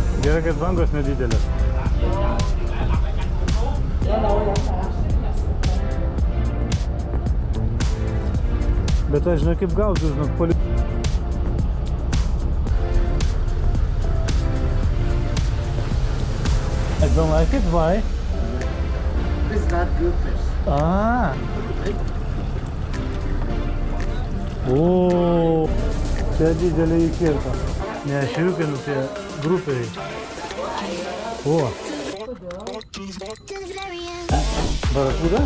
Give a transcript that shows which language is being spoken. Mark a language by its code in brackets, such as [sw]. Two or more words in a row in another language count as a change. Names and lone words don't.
[lt] Gerai, kad bangos nedidelės. Bet aš žinau, kaip gausiu, žinok, [en] I don't like it, why? It's not good fish. [lt] Ah! O, čia didelė įkirta. Ne, širiukai, nu tie grupiai. O. Barakuda?